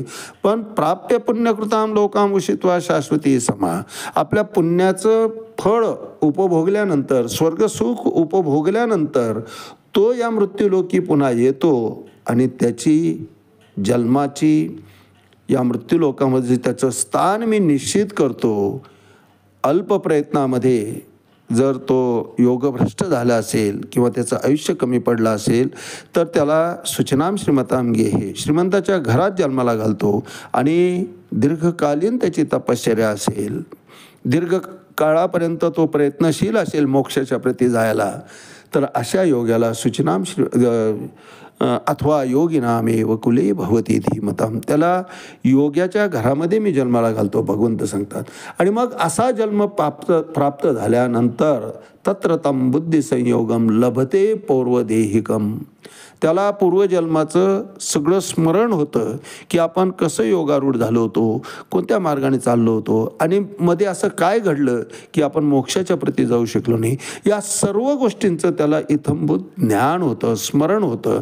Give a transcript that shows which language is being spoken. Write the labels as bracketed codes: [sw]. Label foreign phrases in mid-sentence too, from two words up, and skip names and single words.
[sa] पण प्राप्य पुण्यकृताम लोकाम उषित्वा शाश्वती समा. [mr] आपल्या पुण्याचं फळ उपभोगल्यानंतर, स्वर्गसुख उपभोगल्यानंतर तो या मृत्यूलोकी पुन्हा येतो आणि त्याची जन्माची या मृत्यूलोकामध्ये त्याचं स्थान मी निश्चित करतो. अल्प प्रयत्नामध्ये जर तो योगभ्रष्ट झाला असेल किंवा त्याचं आयुष्य कमी पडलं असेल तर त्याला [sa] सूचनाम श्रीमताम गे [mr] हे श्रीमंताच्या घरात जन्माला घालतो आणि दीर्घकालीन त्याची तपश्चर्या असेल, दीर्घ काळापर्यंत तो प्रयत्नशील असेल मोक्षाच्या प्रती जायला, तर अशा योग्याला [sa] सूचनाम अथवा योगिनामेव कुले भवती धीमताम. [mr] त्याला योग्याच्या घरामध्ये मी जन्माला घालतो भगवंत सांगतात. आणि मग असा जन्म प्राप्त झाल्यानंतर [sa] तत्र तं बुद्धी संयोगम लभते पूर्वदेहिकम. [mr] त्याला पूर्वजन्माचं सगळं स्मरण होतं की आपण कसं योगारूढ झालो होतो, कोणत्या मार्गाने चाललो होतो आणि मध्ये असं काय घडलं की आपण मोक्षाच्या प्रती जाऊ शकलो नाही. या सर्व गोष्टींचं त्याला इत्थंभूत ज्ञान होतं, स्मरण होतं.